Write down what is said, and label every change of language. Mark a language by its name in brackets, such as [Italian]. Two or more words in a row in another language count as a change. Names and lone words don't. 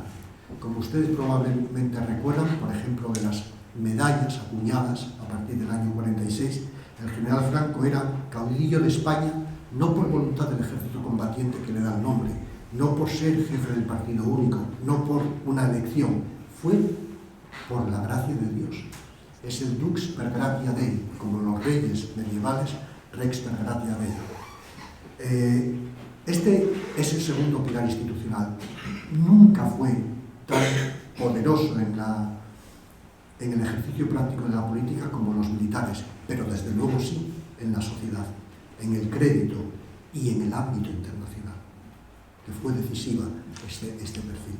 [Spanish] Como ustedes probablemente recuerdan, por ejemplo, de las medallas acuñadas a partir del año 46, el general Franco era caudillo de España no por voluntad del ejército combatiente que le da el nombre, no por ser jefe del partido único, no por una elección, fue por la gracia de Dios. Es el [Latin] dux per gratia Dei, [Spanish] como los reyes medievales, [Latin] rex per gratia Dei. [Spanish] Este es el segundo pilar institucional. Nunca fue tan poderoso en el ejercicio práctico de la política como los militares, pero desde luego sí en la sociedad, en el crédito y en el ámbito internacional, que fue decisiva este perfil.